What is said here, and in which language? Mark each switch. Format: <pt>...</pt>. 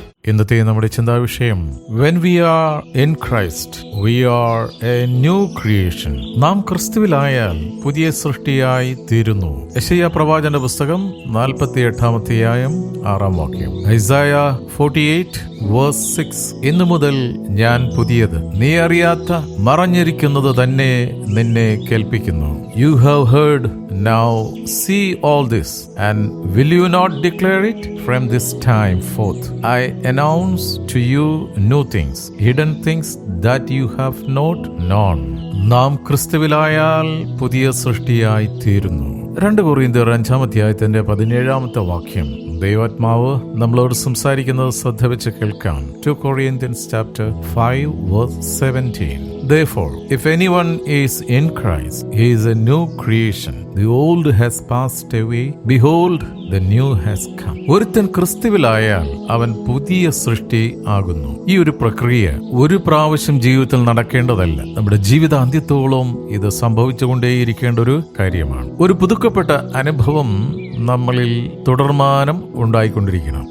<ml>ഇന്നത്തെ നമ്മുടെ ചിന്താവിഷയം,</ml> <en>when we are in Christ we are a new creation.</en> <ml>നാം ക്രിസ്തുവിലായാൽ പുതിയ സൃഷ്ടിയായി തീരുന്നു. യെശയ്യാ പ്രവാചകന്റെ പുസ്തകം 48-ാം 6-ാം വാക്യം. ഐസായ 48:6. ഇന്നു മുതൽ ഞാൻ പുതിയത്, നീ അറിയാത്ത മറഞ്ഞിരിക്കുന്നത് തന്നെ നിന്നെ കേൾപ്പിക്കുന്നു.</ml> <en>You have heard, now see all this, and will you not declare it? From this time forth I announce to you new things, hidden things that you have not known.</en> <ml>നാം ക്രിസ്തുവിലായാൽ പുതിയ സൃഷ്ടിയായി തീരുന്നു. 2 കൊരിന്ത്യർ 5-ാം 17-ാമത്തെ വാക്യം. ദൈവാത്മാവ് നമ്മളോട് സംസാരിക്കുന്നത് ശ്രദ്ധ വെച്ച് കേൾക്കാം.</ml> <en>2 Corinthians 5:17. Therefore, if anyone is in Christ, he is a new creation. The old has passed away. Behold, the new has come.</en> <ml>ഒരുത്തൻ ക്രിസ്തുവിലായാൽ അവൻ പുതിയ സൃഷ്ടി ആകുന്നു. ഈ ഒരു പ്രക്രിയ ഒരു പ്രാവശ്യം ജീവിതത്തിൽ നടക്കേണ്ടതല്ല. നമ്മുടെ ജീവിതാന്ത്യത്തോളം ഇത് സംഭവിച്ചുകൊണ്ടേയിരിക്കേണ്ട ഒരു കാര്യമാണ്. ഒരു പുതുക്കപ്പെട്ട അനുഭവം നമ്മളിൽ തുടർമാനം ഉണ്ടായിക്കൊണ്ടിരിക്കണം.</ml>